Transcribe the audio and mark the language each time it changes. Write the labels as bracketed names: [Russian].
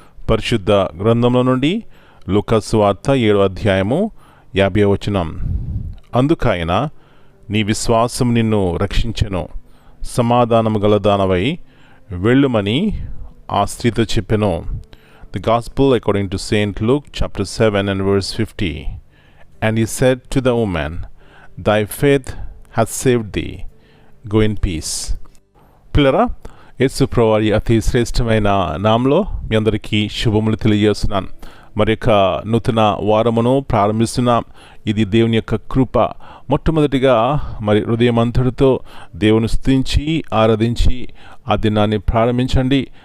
[Telugu] పరిశుద్ధ గ్రంథంలో నుండి లూకా సువార్త 7వ అధ్యాయము 50వ వచనం. అందుకాయన, నీ విశ్వాసం నిన్ను రక్షించెను, సమాధానము గలదానవై వెళ్ళుమని ఆ స్త్రీతో చెప్పెను. [English] The Gospel according to Saint Luke chapter 7 and verse 50. And he said to the woman, Thy faith hath saved thee. Go in peace. [Telugu] పిల్లరా, యేసు ప్రభువారి అతి శ్రేష్టమైన నామంలో మీ అందరికీ శుభములు తెలియజేస్తున్నాను. మరి యొక్క నూతన వారమును ప్రారంభిస్తున్నాం. ఇది దేవుని యొక్క కృప. మొట్టమొదటిగా మరి హృదయమంతటితో దేవుని స్తుతించి ఆరాధించి ఆ దినాన్ని ప్రారంభించండి.